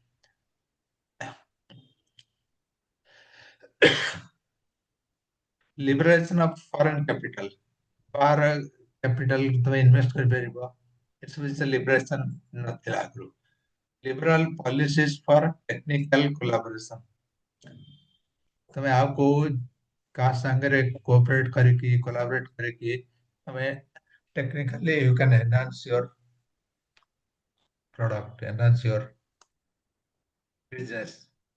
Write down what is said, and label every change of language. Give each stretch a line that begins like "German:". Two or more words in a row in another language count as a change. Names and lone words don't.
English: liberation of foreign capital,
Odia: ବାହାର କ୍ୟାପିଟାଲ ତମେ ଇନଭେଷ୍ଟ କରିପାରିବ। ଏସବୁ ଜିନିଷ ଲିବରେସନ ନଥିଲା ଆଗରୁ।
English: liberal policies for technical collaboration,
Odia: ତମେ ଆଉ କୋଉ କାହା ସାଙ୍ଗରେ କୋଅପରେଟ କରିକି କୋଲାବରେଟ କରିକି ତମେ
English: technically you can enhance your product, enhance your business।